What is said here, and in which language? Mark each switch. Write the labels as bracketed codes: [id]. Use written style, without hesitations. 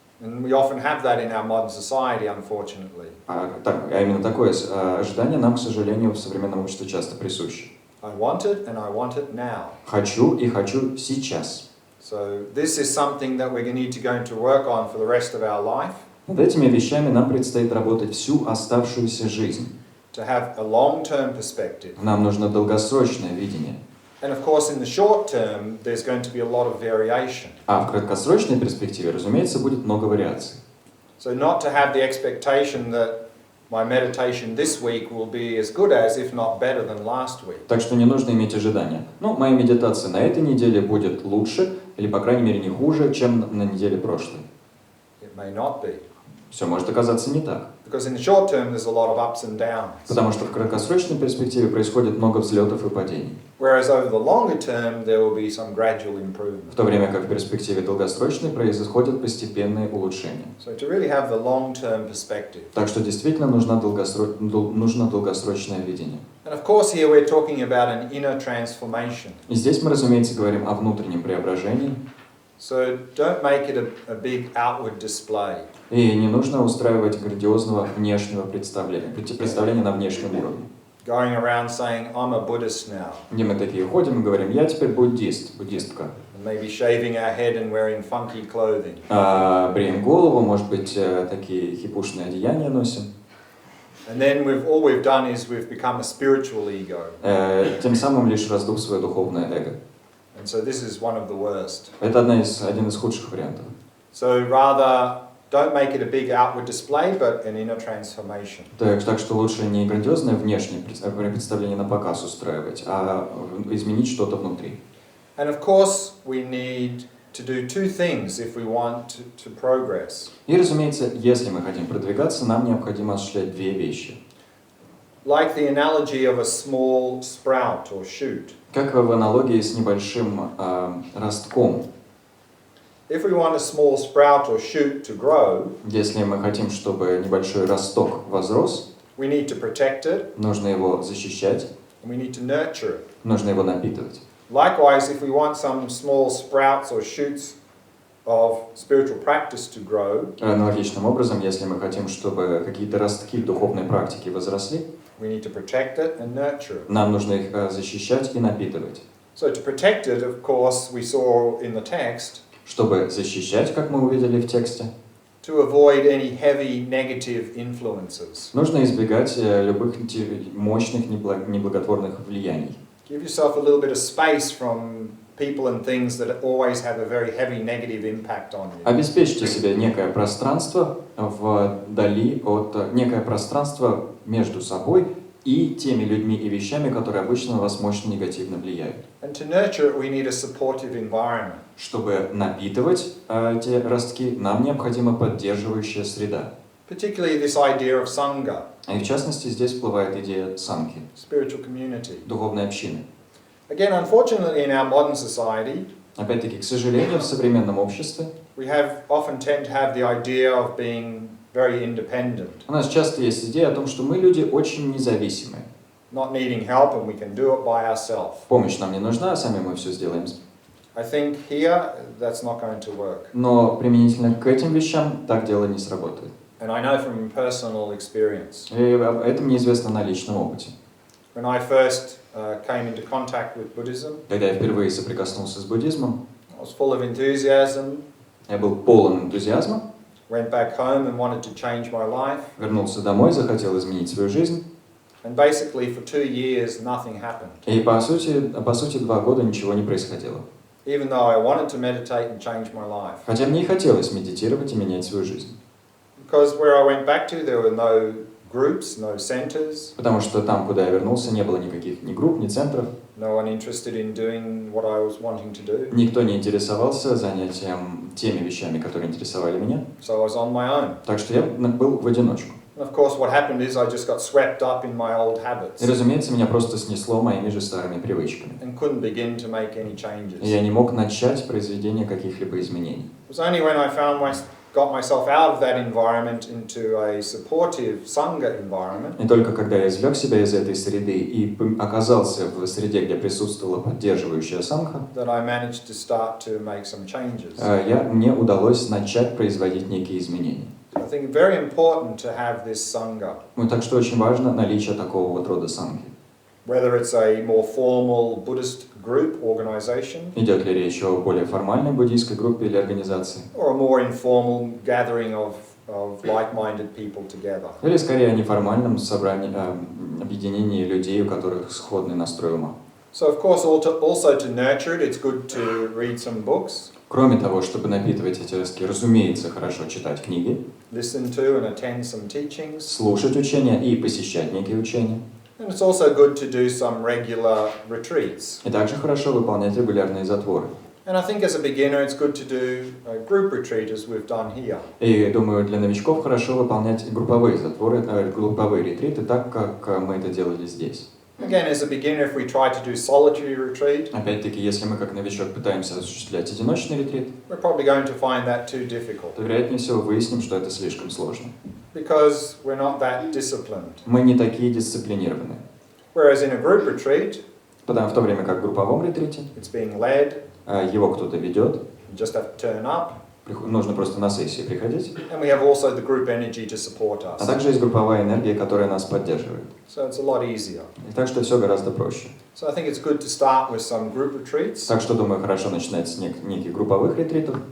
[en] And we often have that in our modern society, unfortunately. [ru] А именно такое ожидание нам, к сожалению, в современном обществе часто присуще. [en] I want it, and I want it now. [ru] Хочу и хочу сейчас. [en] So this is something that we're going to work on for the rest of our life. [ru] Над этими вещами нам предстоит работать всю оставшуюся жизнь. [en] To have a long-term perspective. [ru] Нам нужно долгосрочное видение. [en] And of course, in the short term, there's going to be a lot of variation. [ru] А в краткосрочной перспективе, разумеется, будет много вариаций. [en] So not to have the expectation that my meditation this week will be as good as, if not better than last week. [ru] Так что не нужно иметь ожидания. Моя медитация на этой неделе будет лучше, или, по крайней мере, не хуже, чем на неделе прошлой. [en] It may not be. [ru] Все может оказаться не так. [en] Because in the short term, there's a lot of ups and downs. [ru] Потому что в краткосрочной перспективе происходит много взлетов и падений. [en] Whereas over the longer term, there will be some gradual improvement. [ru] В то время как в перспективе долгосрочной происходят постепенные улучшения. [en] So to really have the long-term perspective. [ru] Так что действительно нужно долгосрочное видение. [en] And of course, here we're talking about an inner transformation. [ru] И здесь мы, разумеется, говорим о внутреннем преображении. [en] So don't make it a big outward display. [ru] И не нужно устраивать грандиозного внешнего представления на внешнем уровне. [en] Going around saying, I'm a Buddhist now. [ru] Где мы такие ходим и говорим, я теперь буддист, буддистка. [en] And maybe shaving our head and wearing funky clothing. [ru] Бреем голову, может быть, такие хипушные одеяния носим. [en] And then all we've done is we've become a spiritual ego. [ru] Тем самым лишь раздув свое духовное эго. [en] And so this is one of the worst. [ru] Это один из худших вариантов. [en] So rather, don't make it a big outward display, but an inner transformation. [ru] Так что лучше не грандиозное внешнее представление на показ устраивать, а изменить что-то внутри. [en] And of course, we need to do two things if we want to progress. [ru] И, разумеется, если мы хотим продвигаться, нам необходимо осуществлять две вещи. [en] Like the analogy of a small sprout or shoot. [ru] Как в аналогии с небольшим ростком. [en] If we want a small sprout or shoot to grow, [ru] если мы хотим, чтобы небольшой росток возрос, [en] we need to protect it, [ru] нужно его защищать, [en] and we need to nurture it. [ru] нужно его напитывать. [en] Likewise, if we want some small sprouts or shoots of spiritual practice to grow, [ru] аналогичным образом, если мы хотим, чтобы какие-то ростки духовной практики возросли, [en] we need to protect it and nurture it. [ru] нам нужно их защищать и напитывать. [en] So to protect it, of course, we saw in the text, [ru] чтобы защищать, как мы увидели в тексте, [en] to avoid any heavy negative influences. [ru] нужно избегать любых мощных неблаготворных влияний. [en] Give yourself a little bit of space from people and things that always have a very heavy negative impact on you. [ru] Обеспечьте себе некое пространство некое пространство между собой и теми людьми и вещами, которые обычно на вас мощно негативно влияют. [en] And to nurture it, we need a supportive environment. [ru] Чтобы напитывать эти ростки, нам необходима поддерживающая среда. [en] Particularly this idea of sangha. [ru] И в частности, здесь всплывает идея санги, [en] Spiritual community. [ru] духовной общины. [en] Again, unfortunately, in our modern society, [ru] опять-таки, к сожалению, в современном обществе [en] we often tend to have the idea of being very independent. [ru] У нас часто есть идея о том, что мы люди очень независимые. [en] Not needing help and we can do it by ourselves. [ru] Помощь нам не нужна, а сами мы все сделаем. [en] I think here that's not going to work. [ru] Но применительно к этим вещам так дело не сработает. [en] And I know from personal experience. [ru] И это мне известно на личном опыте. [en] When I first came into contact with Buddhism, [ru] Когда я впервые соприкоснулся с буддизмом, [en] I was full of enthusiasm. [ru] я был полон энтузиазма. [en] Went back home and wanted to change my life. [ru] Вернулся домой, захотел изменить свою жизнь. [en] And basically for 2 years nothing happened. [ru] И по сути 2 года ничего не происходило. [en] even though I wanted to meditate and change my life. [ru] Хотя мне и хотелось медитировать и менять свою жизнь. [en] Because where I went back to, there were no groups, no centers. [ru] Потому что там, куда я вернулся, не было никаких ни групп, ни центров. [en] No one interested in doing what I was wanting to do. [ru] Никто не интересовался занятием теми вещами, которые интересовали меня. [en] So I was on my own. [ru] Так что я был в одиночку. [en] And of course what happened is I just got swept up in my old habits. [ru] И, разумеется, меня просто снесло моими же старыми привычками. [en] And couldn't begin to make any changes. [ru] И я не мог начать произведение каких-либо изменений. [en] It was only when I got myself out of that environment into a supportive sangha environment. [ru] И только когда я извлек себя из этой среды и оказался в среде, где присутствовала поддерживающая сангха, [en] That I managed to start to make some changes. [ru] мне удалось начать производить некие изменения. [en] I think very important to have this sangha. [ru] Так что очень важно наличие такого вот рода сангхи. [en] Whether it's a more formal Buddhist group, organization, [ru] Идет ли речь о более формальной буддийской группе или организации, [en] or a more informal gathering of like-minded people together. [ru] или скорее о неформальном собрании, объединении людей, у которых сходный настрой ума. [en] So of course also to nurture it, it's good to read some books. [ru] Кроме того, чтобы напитывать эти ростки, разумеется, хорошо читать книги, [en] Listen to and attend some teachings. [ru] слушать учения и посещать некие учения. [en] And it's also good to do some regular retreats. [ru] И также хорошо выполнять регулярные затворы. [en] And I think as a beginner it's good to do a group retreat as we've done here. [ru] И думаю, для новичков хорошо выполнять групповые затворы, групповые ретриты, так как мы это делали здесь. [en] Again, as a beginner, if we try to do solitary retreat, [ru] Опять-таки, если мы как новичок пытаемся осуществлять одиночный ретрит, [en] we're probably going to find that too difficult. [ru] то вероятнее всего выясним, что это слишком сложно. [en] Because we're not that disciplined. [ru] Мы не такие дисциплинированные. [en] Whereas in a group retreat, [ru] В то время как в групповом ретрите [en] it's being led, [ru] его кто-то ведет, [en] you just have to turn up, [ru] нужно просто на сессии приходить. [en] and we have also the group energy to support [ru] А [en] us. [ru] также есть групповая энергия, которая нас поддерживает. [en] So it's a lot easier. [ru] И так что все гораздо проще. [en] So I think it's good to start with some group retreats, [ru] Так что, думаю, хорошо начинать с неких групповых ретритов.